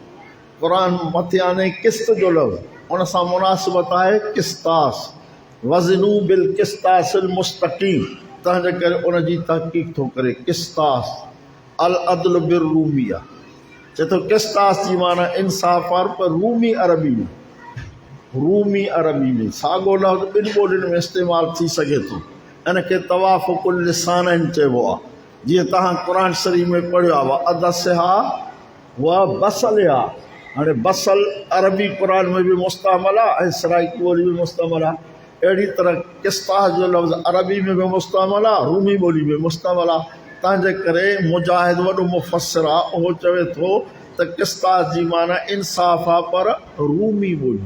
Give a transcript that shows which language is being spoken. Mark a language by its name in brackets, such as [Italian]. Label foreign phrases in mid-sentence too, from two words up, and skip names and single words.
[Sindhi] क़ुर मथे आने क़िस्त जो लफ़्ज़ उन सां मुनासिबत आहे क़िस्तास [Arabic] وزنوا بالقسطاس المستقيم, [Sindhi] तंहिंजे करे उनजी तहक़ीक़ थो करे [Arabic] قسطاس العدل بالرومية. [Sindhi] चए थो क़िस्तास जी माना इंसाफ़ आहे, पर रूमी अरबी में साॻियो लफ़्ज़ ॿिनि ॿोलियुनि में इस्तेमालु थी सघे थो। इनखे [Arabic] توافق اللسانين [Sindhi] चइबो आहे। जीअं तव्हां क़ुर शरीफ़ में पढ़ियो आहे [Arabic] عدسها وبصلها. [Sindhi] हाणे बसल अरबी क़ुर में बि मुस्तअमल आहे ऐं सराइकी ॿोली में मुस्तअमल आहे। अहिड़ी तरह क़िस्तास जो लफ़्ज़ अरबी में बि मुस्तअमल आहे, रूमी ॿोली में मुस्तअमल आहे। तंहिंजे करे मुजाहिद वॾो मुफ़सिर आहे, उहो चवे थो त क़िस्तास जी माना इंसाफ़ आहे, पर रूमी ॿोली।